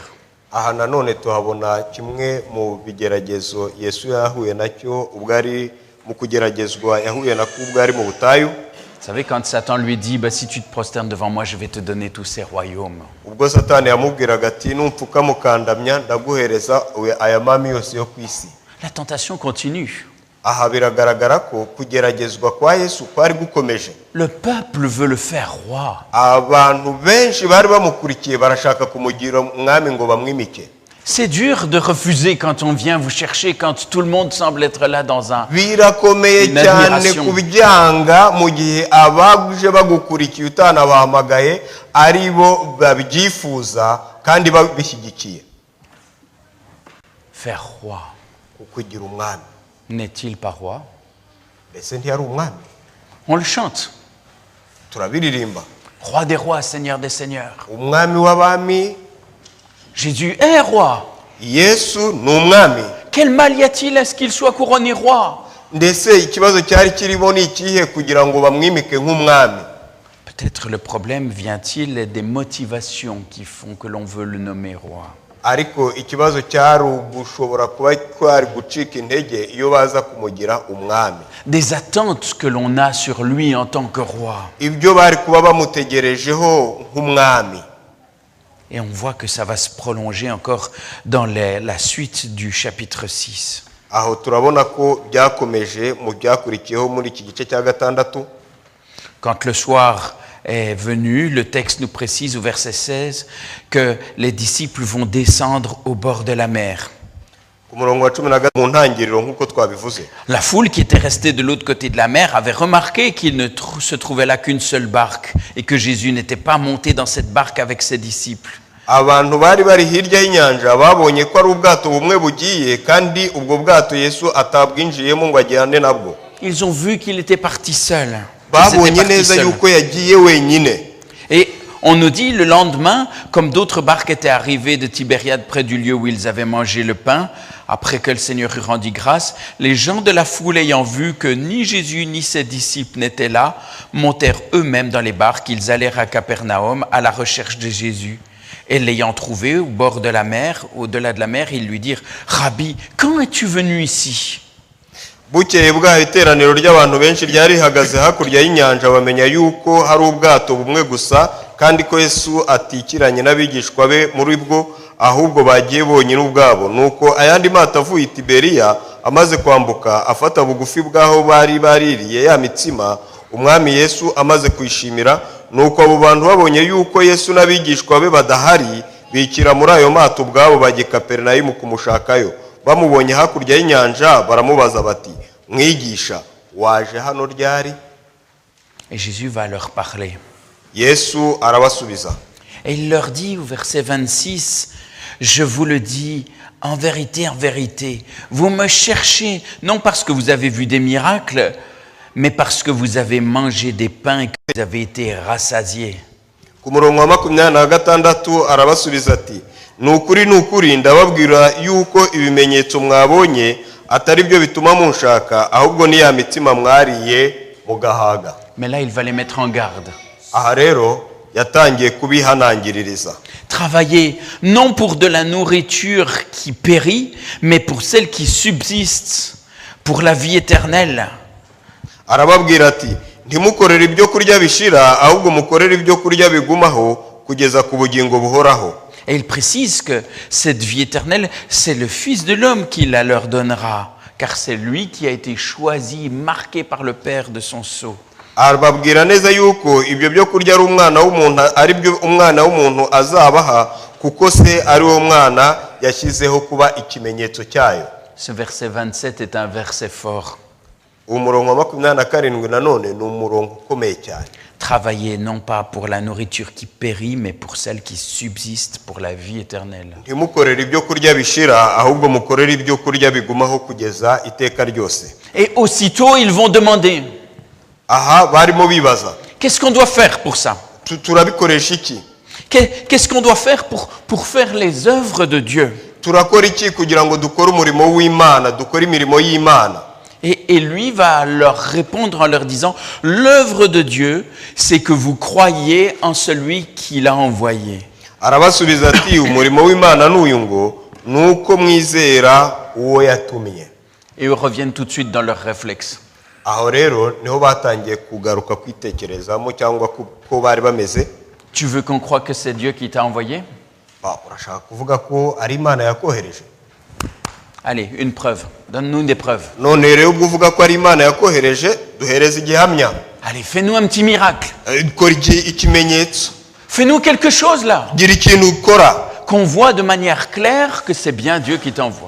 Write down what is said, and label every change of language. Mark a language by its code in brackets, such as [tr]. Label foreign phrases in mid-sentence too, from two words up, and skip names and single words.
[rw] Aha nanone tuhabona kimwe mu bigeragezo Yesu yahuye nacyo ubwo ari mu kugeragezwa yahuye nako ubwo ari mu butayu. [fr] Vous savez, quand Satan lui dit, bah, si tu te prosternes devant moi, je vais te donner tous ces royaumes. [rw] Ubwo Satani yamubwiraga ati numpfuka mukandamya ndaguhereza aya mami yose yo ku isi. [fr] La tentation continue. [rw] Aha biragaragara ko kugeragezwa kwa Yesu kwari gukomeje. [fr] Le peuple veut le faire roi. [rw] Abantu benshi bari bamukurikiye barashaka kumugira umwami ngo bamwimike. [fr] C'est dur de refuser quand on vient vous chercher, quand tout le monde semble être là dans [rw] birakomeye cyane kubyanga mu gihe abaguje bagukurikiye utanabahamagaye ari bo babyifuza kandi babishyigikiye. [fr] Faire roi. [rw] Kugira umwami. [fr] N'est-il pas roi? [rw] Ese ntiyari umwami? [fr] On le chante. [rw] Turabiririmba. [fr] Roi des rois, Seigneur des seigneurs. [rw] Umwami w'abami. [fr] Jésus est roi. [rw] Yesu ni umwami. [fr] Quel mal y a-t-il à ce qu'il soit couronné roi? [rw] Ndetse ikibazo cyari kirimo ni ikihe kugira ngo bamwimike nk'umwami? [fr] Peut-être le problème vient-il des motivations qui font que l'on veut le nommer roi. [rw] Ariko ikibazo cyari ugushobora kuba kwari gucika intege iyo baza kumugira umwami. [fr] Des attentes que l'on a sur lui en tant que roi. [rw] Ibyo bari kuba bamutegerejeho nk'umwami. [fr] Et on voit que ça va se prolonger encore dans la suite du chapitre 6. [rw] Aho turabona ko byakomeje mu byakurikiyeho muri iki gice cya 6. [fr] Quand le soir est venu, le texte nous précise au verset 16 que les disciples vont descendre au bord de la mer. La foule qui était restée de l'autre côté de la mer avait remarqué qu'il ne se trouvait là qu'une seule barque et que Jésus n'était pas monté dans cette barque avec ses disciples. [rw] Abantu bari bari hirya y'inyanja babonye ko ari ubwato bumwe bugiye kandi ubwo bwato Yesu atabwinjiyemo ngo ajyane nabwo. [fr] Ils ont vu qu'il était parti seul. [rw] babonye parti neza seul. yuko yagiye wenyine. [fr] Et on nous dit le lendemain, comme d'autres barques étaient arrivées de Tibériade près du lieu où ils avaient mangé le pain, après que le Seigneur eut rendu grâce, les gens de la foule ayant vu que ni Jésus ni ses disciples n'étaient là, montèrent eux-mêmes dans les barques. Ils allèrent à Capernaum à la recherche de Jésus. Et l'ayant trouvé au bord de la mer, au-delà de la mer, ils lui dirent « Rabbi, quand es-tu venu ici ?» [rw] Bukeye bwaho iteraniro ry'abantu benshi ryari rihagaze hakurya y'inyanja bamenya yuko hari ubwato bumwe gusa kandi ko Yesu atikiranye n'abigishwa be muri bwo ahubwo bagiye bonyine ubwabo. Nuko ayandi mato avuye i Tiberiya amaze kwambuka afata bugufi bw'aho bari baririye ya mitsima, umwami Yesu amaze kwishimira, nuko abo bantu babonye yuko Yesu n'abigishwa be badahari bikira muri ayo mato ubwabo bajya i Kaperinawumu kumushakayo. Bamubonye hakurya y'inyanja baramubaza bati mwigisha waje hano ryari? [fr] Et Jésus va leur parler. [rw] Yesu arabasubiza. [fr] Et il leur dit au verset 26, « Je vous le dis, en vérité, vous me cherchez, non parce que vous avez vu des miracles, mais parce que vous avez mangé des pains et que vous avez été rassasiés. » [rw] Ku murongo wa 26 arabasubiza ati nukuri ndababwira yuko ibimenyetso mwabonye atari byo bituma munshaka ahubwo ni ya mitsima mwariye mugahaga. [fr] Mais là, il va les mettre en garde. [rw] Aha rero yatangiye kubihanangiririza. [fr] Travaillez non pour de la nourriture qui périt, mais pour celle qui subsiste, pour la vie éternelle. [rw] Arababwira ati ntimukorere ibyo kurya bishira ahubwo mukorere ibyo kurya bigumaho kugeza ku bugingo buhoraho. [fr] Et il précise que cette vie éternelle, c'est le Fils de l'homme qui la leur donnera, car c'est lui qui a été choisi, marqué par le Père de son sceau. [rw] Arababwira neza yuko ibyo byo kurya ari umwana w'umuntu ari byo umwana w'umuntu azabaha kuko se ari wo mwana yashyizeho kuba ikimenyetso cyayo. [fr] Ce verset 27 est un verset fort. [rw] Umurongo wa 27 nanone ni umurongo ukomeye cyane. [fr] Travaillez non pas pour la nourriture qui périt, mais pour celle qui subsiste, pour la vie éternelle. [rw] Ntimukorere ibyo kurya bishira ahubwo mukorere ibyo kurya bigumaho kugeza iteka ryose. [fr] Et aussitôt, ils vont demander, [rw] Aha barimo bibaza [fr] qu'est-ce qu'on doit faire pour ça? [rw] turabikoresha iki? [fr] Qu'est-ce qu'on doit faire pour faire les œuvres de Dieu? [rw] Turakora iki kugira ngo dukore umurimo w'Imana, dukore imirimo y'Imana? [fr] Et lui va leur répondre en leur disant, l'œuvre de Dieu, c'est que vous croyez en celui qui l'a envoyé. [rw] Arabasubiza ati umurimo w'Imana n'uyu ngo nuko mwizera uwo yatumye. [fr] Et eux reviennent tout de suite dans leur réflexe. [rw] Aho rero niho batangiye kugaruka kwitekerezamo cyangwa ko bari bameze. [fr] Tu veux qu'on croie que c'est Dieu qui t'a envoyé? [rw] Urashaka kuvuga ko ari Imana yakohereje? [fr] Allez, une preuve. Donne-nous des preuves. [rw] None rero ubwo uvuga ko ari Imana yakohereje duhereze igihamya. [fr] Allez, fais-nous un petit miracle. [rw] Kora ikimenyetso. [fr] Fais-nous quelque chose là. [rw] Gira ikintu ukora. [fr] Qu'on voit de manière claire que c'est bien Dieu qui t'envoie.